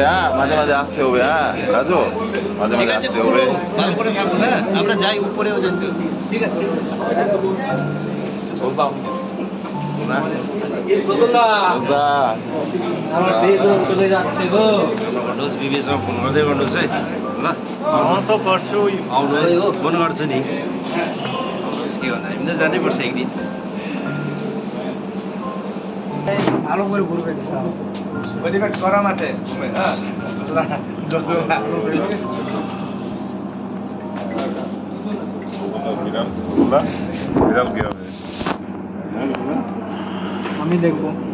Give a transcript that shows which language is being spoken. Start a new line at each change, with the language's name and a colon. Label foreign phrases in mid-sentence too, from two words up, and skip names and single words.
Bangla: হ্যাঁ, মাঝে মাঝে আসতে হবে। হ্যাঁ রাজু, মাঝে মাঝে আসতে হবে। ভালো করে থাকো, হ্যাঁ আমরা যাই উপরেও যেতে, ঠিক আছে? বলতাম না গোকুলদা, গোকুলদা, আমার বেগুন চলে যাচ্ছে গো।
Nepali: भन्नुहोस् बिबीसँग फोन गर्दै गर्नुहोस् है ल। त गर्छु, आउनुहोस्, फोन गर्छु नि। आउनुहोस्, के भन्दा हामी त जानै पर्छ एक दिन।
Bangla: ভালো করে ঘুরবে। ওইদিকে গরম আছে, হ্যাঁ আমি দেখবো।